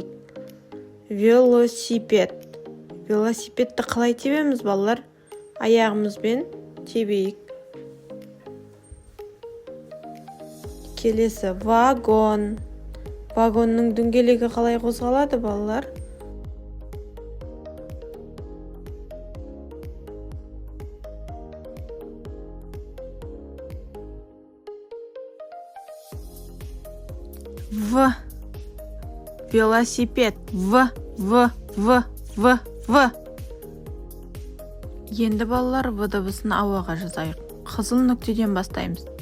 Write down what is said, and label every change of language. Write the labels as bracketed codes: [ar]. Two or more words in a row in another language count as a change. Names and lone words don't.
[kk] Велосипед. Велосипедті қалай тебеміз, балалар? Аяғымызбен тебейік. Келесі вагон. Вагонның дөңгелегі қалай қозғалады, балалар? В. Велосипед. В. Енді балалар В дыбысын ауаға жазайық. Қызыл нүктеден бастаймыз.